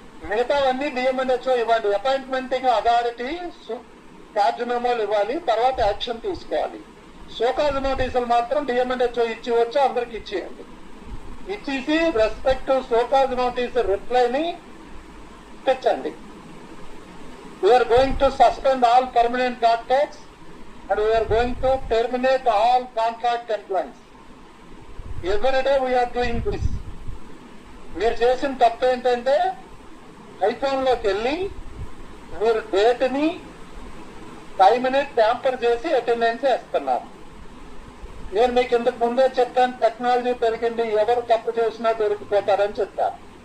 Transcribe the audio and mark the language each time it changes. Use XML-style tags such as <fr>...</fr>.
<te>మిగతావన్నీ డిఎంఎన్హెచ్ఓ ఇవ్వండి. అపాయింట్మెంటింగ్ authority charge మెమోలు ఇవ్వాలి, తర్వాత యాక్షన్ తీసుకోవాలి. సోకాజ్ నోటీసులు మాత్రం డిఎంఎన్హెచ్ఓ ఇచ్చి వచ్చి అందరికి ఇచ్చేయండి. ఇచ్చేసి respective show cause notice రిప్లైని తెచ్చండి.</te> <en>We are going to suspend all permanent doctors and we are going to terminate all contract employees. Every day we are doing this.</en> <te>మీరు చేసిన తప్పు ఏంటంటే ఐఫోన్ లోకి వెళ్ళి మీరు డేట్ ని టైంని ట్యాంపర్ చేసి అటెండెన్స్ వేస్తున్నారు. నేను మీకు ఇంతకు ముందే చెప్పాను, టెక్నాలజీ పెరిగింది, ఎవరు తప్పు చేసినా దొరికిపోతారని చెప్పారు.</te>